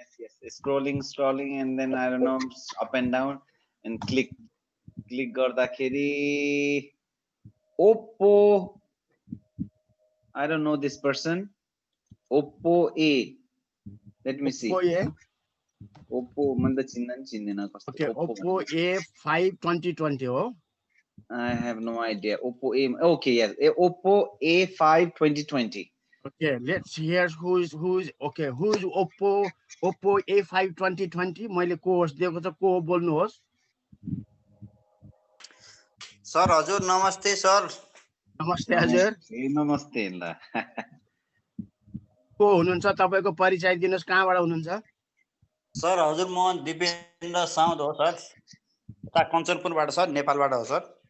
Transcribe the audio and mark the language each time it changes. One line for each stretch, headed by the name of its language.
English: yes scrolling and then I don't know up and down and click
Nepali: गर्दाखेरि
English: Oppo, I don't know this person. Oppo A, let me see.
Nepali: Oppo manda चिन्दैन कस्तो।
English: Okay, Oppo A5 2020 हो। I have no idea. Oppo A, okay, yes, Oppo A5 2020. Okay, let's hear who's okay, who's Oppo A5 2020.
Nepali: मैले को होस् दिएको छ, को बोल्नुहोस्। सर हजुर नमस्ते सर। नमस्ते हजुर। नमस्ते ल। को हुनुहुन्छ, तपाईको परिचय दिनुस्, कहाँबाट हुनुहुन्छ? सर हजुर म दिपेन्द्र साउद हो सर, उता कञ्चनपुरबाट सर, नेपालबाट हो सर।